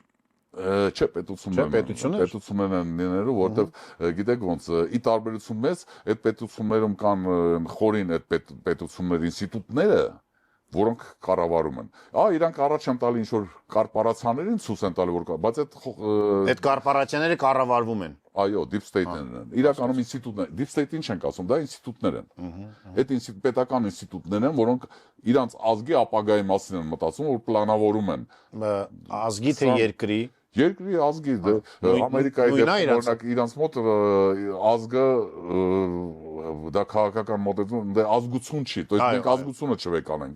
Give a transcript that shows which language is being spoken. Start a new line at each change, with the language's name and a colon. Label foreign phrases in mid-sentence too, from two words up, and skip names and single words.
Armenian: Չէ, պետություններ են լինելու, որովհետև գիտեք ոնց, ի տարբերություն մեծ, այդ պետություններում կան խորին այդ պետությունների ինստիտուտները, որոնք կառավարում են։ Իրանք առաջ են տալի ինչ-որ կորպորացիաներին ցույց են տալի, բայց այդ կորպորացիաները կառավարվում են։ Այո,
English: deep state-
Armenian: ներն են։ Իրականում ինստիտուտներ,
English: deep state-
Armenian: ին չենք ասում, դա ինստիտուտներ են։ Այդ պետական ինստիտուտներ են, որոնք իրանց ազգի ապագայի մասին են մտածում, որ պլանավորում են։ Ազգի թե երկրի։ Երկրի ազգի Ամերիկայի դեպքում օրինակ իրանց մոտ ազգը դա քաղաքական մոտեցում, դա ազգություն չի,
Russian: то есть
Armenian: մենք ազգությունը չվեկանենք,